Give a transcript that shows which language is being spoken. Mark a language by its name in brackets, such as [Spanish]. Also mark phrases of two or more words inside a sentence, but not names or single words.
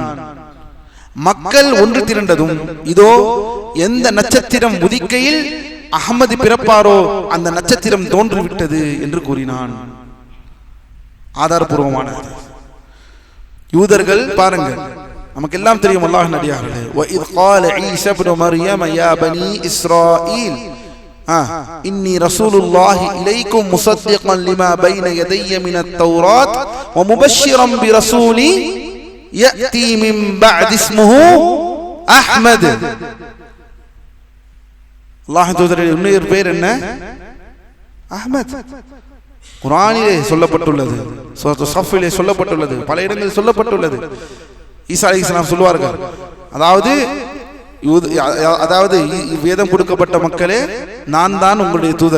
[Tamil] மக்கள் ஒன்று திரண்டதும், இதோ எந்த நட்சத்திரம் உதிக்கையில் அகமது பிறப்பாரோ அந்த நட்சத்திரம் தோன்றிவிட்டது என்று கூறினான். ஆதாரபூர்வமான யூதர்கள் பாருங்கள், நமக்கு எல்லாம் தெரியும் அல்லாஹ்வின் அடியார்களே, [Arabic] وَإِذْ قَالَ عِيسَى ابْنُ مَرْيَمَ يَا بَنِي إِسْرَائِيلَ إِنِّي رَسُولُ اللَّهِ إِلَيْكُمْ مُصَدِّقًا لِمَا بَيْنَ يَدَيَّ مِنَ التَّوْرَاةِ وَمُبَشِّرًا بِرَسُولٍ يَأْتِي مِنْ بَعْدِي اسْمُهُ أَحْمَدُ. [Tamil] அல்லாஹ்வின் தூதருடைய இன்னொரு பேர் என்ன? அஹ்மத். குர்ஆனிலே சொல்லப்பட்டுள்ளது, சூரத்து ஸஃப்பிலே சொல்லப்பட்டுள்ளது, பல இடங்களில் சொல்லப்பட்டுள்ளது. [Arabic] عيسى عليه السلام [Tamil] சொல்வார்கள், அதாவது வேதம் கொடுக்கப்பட்ட மக்களே, நான் தான் உங்களுடைய தூதர்.